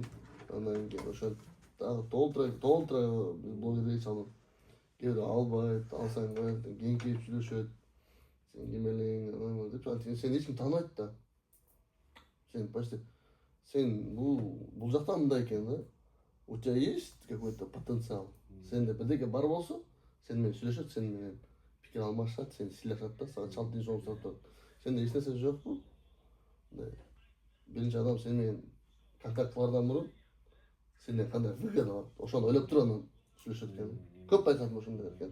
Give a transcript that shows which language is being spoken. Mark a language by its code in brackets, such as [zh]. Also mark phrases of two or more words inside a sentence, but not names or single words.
[ky] Анан кийин ошентип дагы толтура блогерге чалдым. Кээ бирөө албайт, алсаң кийин келип сүйлөшөт. Сен ким элең, деп сен эч ким тааныбайт да. Сен почти сен бул жакта мындай экен да. [ru] У тебя есть какой-то потенциал? [ky] Сенде бирдеке бар болсо, сен менен сүйлөшөт, сен менен пикир алмашат, сени сыйлашат да, сага чалып дейин жолун сурап турат. Сенде эч нерсе жокпу? Биринчи адам сен менен контакт кылардан мурун сенден кандай выгода алат? Ошону ойлоп туруп анан сүйлөшөт экен. Көп байкадым ошондой экен.